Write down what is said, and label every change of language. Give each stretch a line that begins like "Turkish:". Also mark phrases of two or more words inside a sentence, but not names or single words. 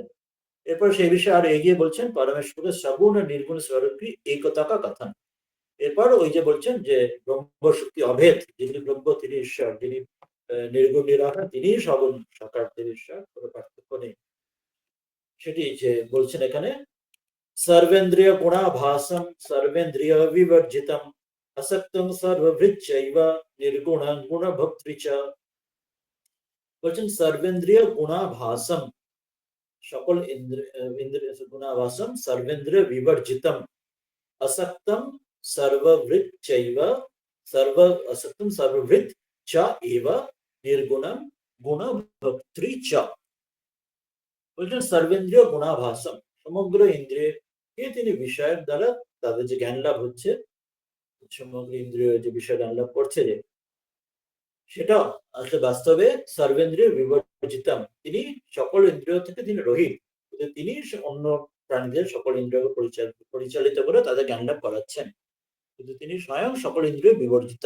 Bangla: এরপর সেই বিষয়ে আর এগিয়ে বলছেন পরমেশ্বরের সগুণ ও নির্গুণ স্বরূপী
Hindi: एकता का कथन।
Bangla: এরপর ওই যে বলছেন যে ব্রহ্ম শক্তি অভেদ, যিনি ব্রহ্ম তিনি ঈশ্বর, যিনি নির্গুণ নিরাকার, তিনি সগুণ সাকার, তিনি ঈশ্বর, কোনো পার্থক্য নেই, সেটি যে বলছেন এখানে।
Sanskrit: सर्वेन्द्रिय गुणाभासम सर्वेन्द्रिय विवर्जितम असक्तम सर्वभृच्चैव निर्गुणं गुणभोक्तृ च।
Bangla: বলছেন
Sanskrit: সর্বেন্দ্রিয় গুণাভাসম,
Bangla: সকল ইন্দ্রিয় গুণাভাসম,
Sanskrit: সর্বেন্দ্রিয় বিবর্জিতম, असक्तम सर्वभृच्चैव, असक्तम सर्वभृत च एव निर्गुणं गुणभोक्तृ च।
Bangla: বলছেন
Sanskrit: সর্বেন্দ্রিয় গুণাভাসম,
Bangla: সমগ্র ইন্দ্রিয় তিনি বিষয়ের দ্বারা তাদের যে জ্ঞান লাভ হচ্ছে, সমগ্র ইন্দ্রিয় যে বিষয় জ্ঞান লাভ করছে, যে সেটা আসলে বাস্তবে
Sanskrit: সর্বেন্দ্রিয় বিবর্জিতম,
Bangla: তিনি সকল ইন্দ্রিয় থেকে তিনি রহিত, তিনি অন্য প্রাণীদের সকল ইন্দ্রিয়কে পরিচালিত করে তাদের জ্ঞান লাভ করাচ্ছেন, কিন্তু তিনি স্বয়ং সকল ইন্দ্রিয় বিবর্জিতম।